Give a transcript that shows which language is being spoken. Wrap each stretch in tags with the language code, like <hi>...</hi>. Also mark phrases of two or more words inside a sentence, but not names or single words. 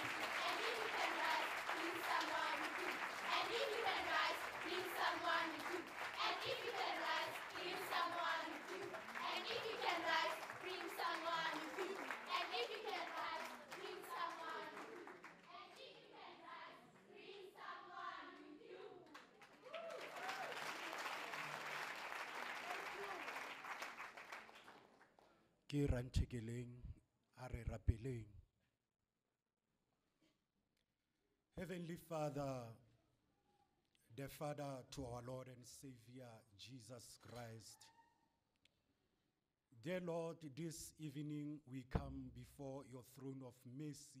<en>And if you can rise, bring someone with you. And if you can rise, bring someone with you. And if you can rise, bring someone with you. And if you can rise, bring someone with you. And if you can rise, bring someone with you. And if you can rise, bring someone with you.</en> <st>Ke ranthekeleng a re rapeleng.</st> <en>Heavenly Father, the Father to our Lord and Savior Jesus Christ. Dear Lord, this evening we come before your throne of mercy.</en>